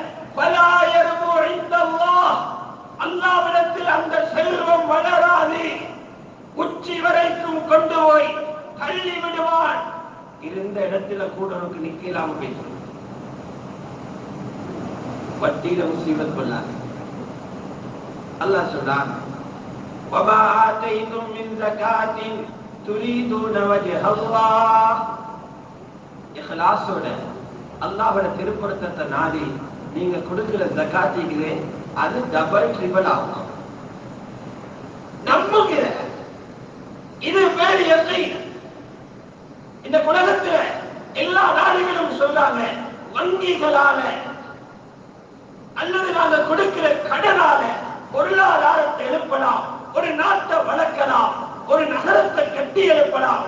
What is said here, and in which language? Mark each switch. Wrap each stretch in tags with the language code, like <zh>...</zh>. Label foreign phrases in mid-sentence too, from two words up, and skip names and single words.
<ta>அல்லாஹ்விடத்தில் அந்த செல்வம் வளராது, உச்சி வரைக்கும் கொண்டு போய் தள்ளி விடுவான். இருந்த இடத்துல கூட உனக்கு நிக்கலாம பேசும். வட்டியில முசீபத் கொள்ளாது. அல்லாஹ் சொல்றான்,</ta> <ar>وَمَا آتَيْتُم مِّن زَكَاةٍ تُرِيدُونَ وَجْهَ اللَّهِ.</ar> <ta>இக்லாஸோட அல்லாஹ்வோட திருப்பொருத்தத்தை நாடி நீங்க கொடுக்கிற ஜகாத்திலே அது</ta> <en>double triple</en> <ta>ஆகும். நம்புங்க, இது பேர் யகீன். இந்த உலகத்துல எல்லா நாடுகளும் சொல்றாங்க, வங்கிகளால அல்லது நாங்க கொடுக்கிற கடனால பொருளாதாரத்தை எழுப்பலாம், ஒரு நாட்டை வளர்க்கலாம், ஒரு நகரத்தை கட்டி எழுப்பலாம்.</ta>